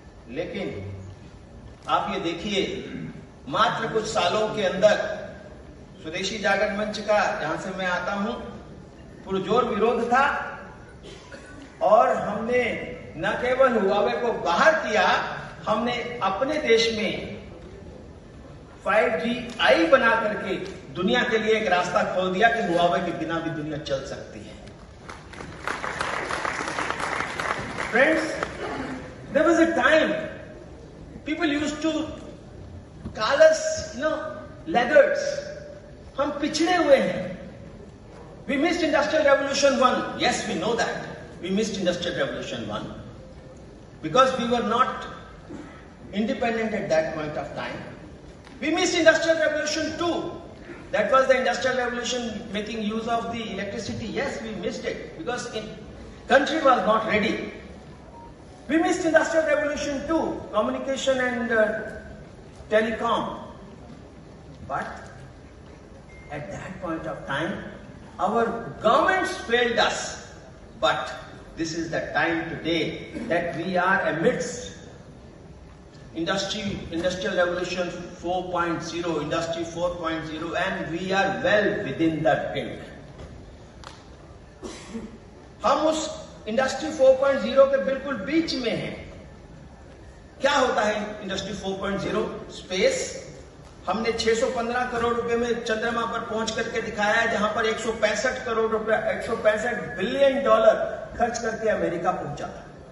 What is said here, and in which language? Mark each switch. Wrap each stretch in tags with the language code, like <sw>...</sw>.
<hi>लेकिन आप ये देखिए, मात्र कुछ सालों के अंदर स्वदेशी जागरण मंच का, जहां से मैं आता हूं, पुरजोर विरोध था और हमने न केवल हुआवे को बाहर किया, हमने अपने देश में 5G बना करके दुनिया के लिए एक रास्ता खोल दिया कि हुआवे के बिना भी दुनिया चल सकती है।</hi> <en>Friends, there was a time people used to call us, laggards.</en> <hi>हम पिछड़े हुए हैं।</hi> <en>We missed Industrial Revolution 1. Yes, we know that. We missed Industrial Revolution 1 because we were not independent at that point of time. We missed Industrial Revolution 2. That was the Industrial Revolution making use of the electricity. Yes, we missed it because country was not ready. We missed Industrial Revolution 2, communication and telecom. But at that point of time, our governments failed us. But this is the time today that we are amidst Industrial Revolution 4.0, Industry 4.0, and we are well within the brink.</en> <hi>हम उस industry 4.0 के बिल्कुल बीच में है। क्या होता है industry 4.0? Space. हमने 615 करोड़ रुपए में चंद्रमा पर पहुंच करके दिखाया है, जहां पर 165 करोड़ रुपया, $165 बिलियन खर्च करके अमेरिका पहुंचा था।</hi>